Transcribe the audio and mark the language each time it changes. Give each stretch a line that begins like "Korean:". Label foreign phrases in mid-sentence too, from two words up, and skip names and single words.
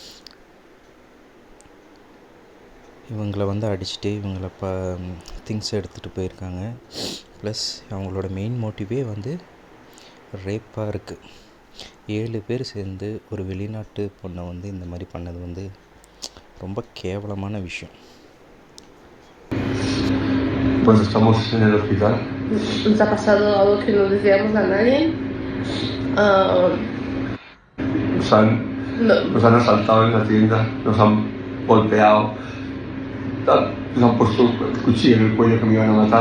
Tamil: இவங்கள அடிச்சுட்டு இவங்கள திங்ஸ் எடுத்துகிட்டு போயிருக்காங்க. ப்ளஸ் அவங்களோட
English: main motive
Tamil: ரேப்பாக இருக்குது. 7 பேர் சேர்ந்து ஒரு வெளிநாட்டு பொண்ணை இந்த மாதிரி பண்ணது ரொம்ப கேவலமான விஷயம்.
Spanish: Pues estamos en el hospital. Nos ha pasado algo que no deseamos a nadie. Nos han asaltado en la tienda, nos han golpeado, nos han puesto el cuchillo en el cuello que me iban a matar.